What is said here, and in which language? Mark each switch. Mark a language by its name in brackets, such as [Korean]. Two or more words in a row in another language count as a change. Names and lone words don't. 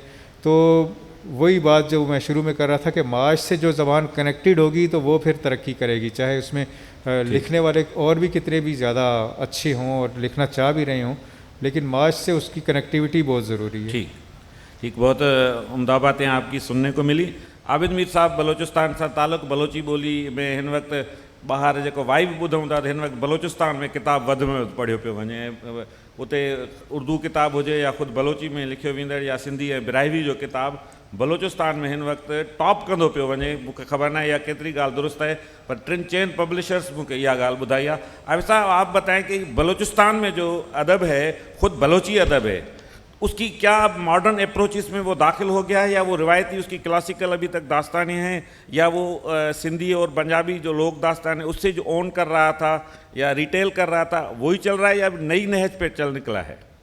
[Urdu] تو وہی بات جو میں شروع میں کر رہا تھا کہ معاش سے جو زبان کنیکٹڈ ہوگی تو وہ پھر ترقی کرے گی, چاہے اس میں لکھنے والے اور بھی کتنے بھی زیادہ اچھے ہوں اور لکھنا چاہ بھی رہے ہوں, لیکن معاش سے اس کی کنیکٹیوٹی بہت ضروری ہے. ٹھیک, بہت عمدہ باتیں آپ کی سننے کو ملی. عابد میر صاحب, بلوچستان سے تعلق [Sindhi] بلوچی ॿोली में हिन वक़्तु ॿाहिरि जेको वाइब ॿुधूं था त हिन वक़्तु बलोचिस्तान में किताब वधि में वधि पढ़ियो पियो वञे. उते उर्दू किताब हुजे या ख़ुदि बलोची में लिखियो वेंदड़ या सिंधी ऐं बिराहिवी जो किताब बलोचिस्तान में हिन वक़्तु टॉप कंदो पियो वञे. मूंखे ख़बर न आहे इहा केतिरी ॻाल्हि दुरुस्त आहे, पर 3-4 पब्लिशर्स मूंखे इहा ॻाल्हि ॿुधाई आहे. [Urdu] عابد صاحب، آپ بتائیں کہ بلوچستان میں جو ادب ہے خود بلوچی ادب ہے، اس کی کیا اب [English] modern approach [Urdu] اس میں وہ داخل ہو گیا ہے، یا وہ روایتی اس کی کلاسیکل ابھی تک داستانیں ہیں، یا وہ سندھی اور پنجابی جو لوک داستان ہے اس سے جو اون کر رہا تھا یا ریٹیل کر رہا تھا وہی چل رہا ہے، یا اب نئی نہج پہ چل نکلا ہے?